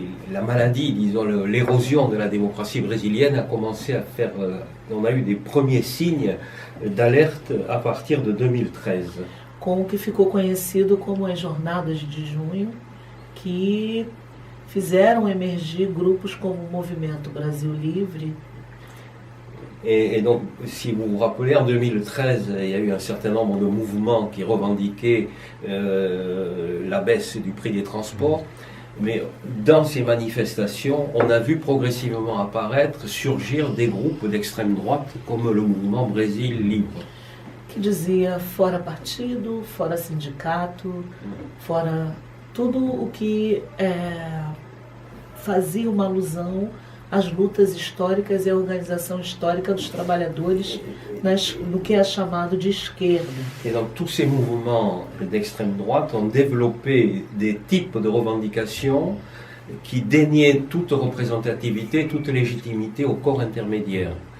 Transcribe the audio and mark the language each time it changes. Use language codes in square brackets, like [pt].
[fr] la maladie, disons l'érosion de la démocratie brésilienne a commencé à faire... on a eu des premiers signes d'alerte à partir de 2013. [pt] Com o que ficou conhecido como as Jornadas de Junho, que fizeram emergir grupos como o Movimento Brasil Livre. [fr] Et donc, si vous vous rappelez, en 2013, il y a eu un certain nombre de mouvements qui revendiquaient la baisse du prix des transports. Mais dans ces manifestations, on a vu progressivement apparaître, surgir des groupes d'extrême droite comme le mouvement Brésil Libre. [pt] Que dizia fora partido, fora sindicato, fora tudo o que fazia uma alusão às lutas históricas e à organização histórica dos trabalhadores no que é chamado de esquerda. [fr] Et donc tous ces mouvements d'extrême droite ont développé des types de revendications qui déniaient toute représentativité, toute légitimité au corps intermédiaire.